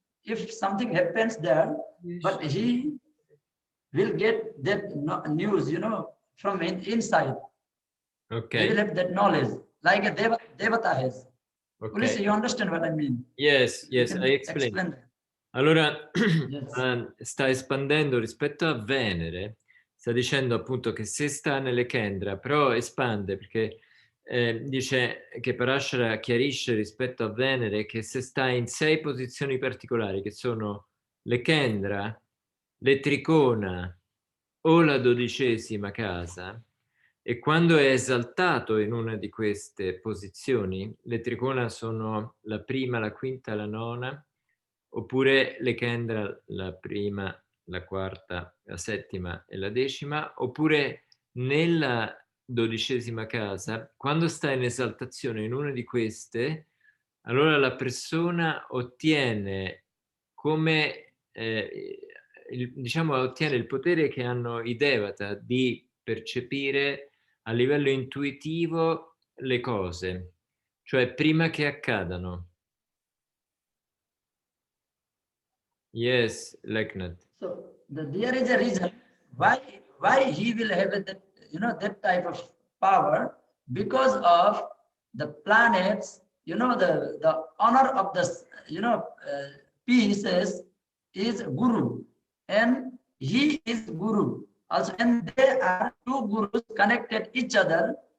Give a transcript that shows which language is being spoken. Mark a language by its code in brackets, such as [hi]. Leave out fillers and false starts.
[en] If something happens there, but he will get that news, you know, from inside. Okay. He will have that knowledge, like a Devata has. Okay. Please, you understand what I mean? Yes, I explain. Allora, yes. [it] Sta espandendo rispetto a Venere, sta dicendo appunto che se sta nelle Kendra, però espande perché dice che Parashara chiarisce rispetto a Venere che se sta in 6 posizioni particolari, che sono le Kendra, le Tricona o la 12ª casa, e quando è esaltato in una di queste posizioni, le Tricona sono la prima, la quinta, la nona, oppure le Kendra la prima, la quarta, la settima e la 10ª, oppure nella 12ª casa, quando sta in esaltazione in una di queste, allora la persona ottiene come, diciamo, ottiene il potere che hanno i Devata di percepire a livello intuitivo le cose, cioè prima che accadano. [en] Yes, Leknath. So there is a reason why he will have that, you know, that type of power, because of the planets, you know, the honor of the, you know, pieces is Guru, and he is Guru also, and they are two gurus connected each other.